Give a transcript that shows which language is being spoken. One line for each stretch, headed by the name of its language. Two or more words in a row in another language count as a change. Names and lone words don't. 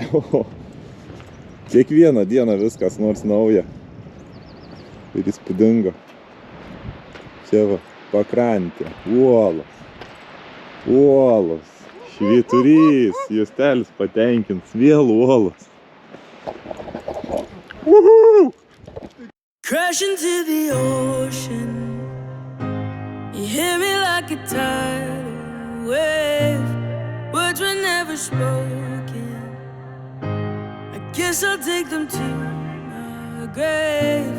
Lithuanian: Kiekvieną dieną viskas nors nauja. Ir įspūdingo. Čia va, pakrantė, uolos, uolos, švyturys, justelis patenkins, vėl uolos.
English: Crash into the ocean. You hear me like a tidal wave. Words were never spoken. I guess I'll take them to my grave.